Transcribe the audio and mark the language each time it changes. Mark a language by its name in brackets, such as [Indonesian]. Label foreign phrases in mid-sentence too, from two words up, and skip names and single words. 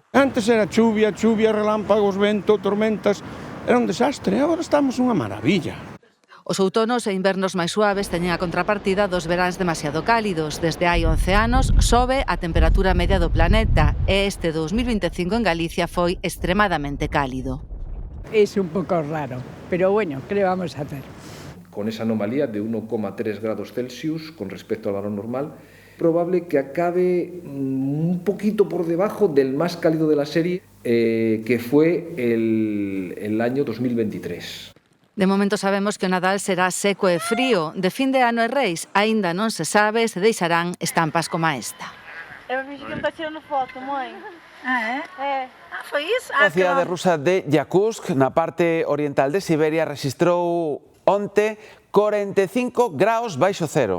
[Galician] Antes era chuvia, relámpagos, vento, tormentas, era un desastre, agora estamos unha maravilla. Os outonos e invernos máis suaves teñen a contrapartida dos veráns demasiado cálidos. Desde hai 11 anos sobe a temperatura media do planeta e este 2025 en Galicia foi extremadamente cálido. [Spanish] Es un poco raro, pero bueno, ¿qué le vamos a hacer? Con esa anomalía de 1,3 grados Celsius con respecto a lo normal, probable que acabe un poquito por debajo del más cálido de la serie, que fue el año 2023. [Galician] De momento sabemos que o Nadal será seco e frío. De fin de ano e Reis, aínda non se sabe se deixarán estampas como esta. [Portuguese] Eu vi que está tirando foto, mãe. [Galician] Foi iso? A cidade rusa de Yakutsk, na parte oriental de Siberia, registrou onte 45 graus baixo cero.